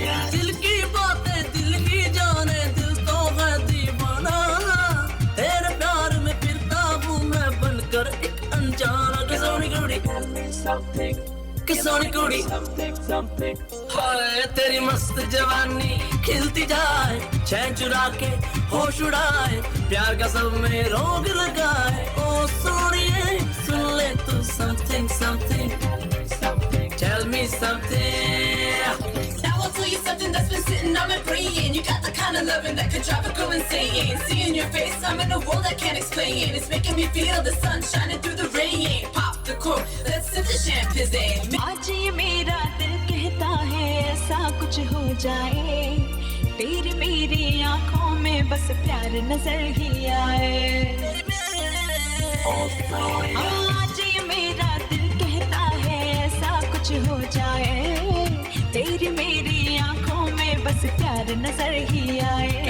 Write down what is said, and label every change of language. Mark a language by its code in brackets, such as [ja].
[hi] दिल की बातें दिल ही जाने, दिल तो है दीवाना. तेरे प्यार में फिरता हूँ मैं बनकर एक अनजाना. किसोनी कुड़ी, [en] tell me something. [hi] किसोनी कुड़ी, [en] something something. [hi] हाय तेरी मस्त जवानी खिलती जाए, चैन चुरा के होश उड़ाए, प्यार का सब में रोग लगाए. ओ सोनिए सुन ले तू [en] something something. Tell me something. Now I'll tell you something that's been sitting on my brain. You got the kind of loving that could drive a girl insane. Seeing your face, I'm in a world I can't explain. It's making me feel the sun shining through the rain. Pop the cork, let's sip the champagne. [hi] आज ये मेरा दिल कहता है ऐसा कुछ हो जाए, तेरी मेरी आंखों में बस प्यार नजर ही आए. आज ये मेरा दिल कहता है ऐसा कुछ हो जाए, तेरी मेरी आंखों में बस प्यार नजर ही आए.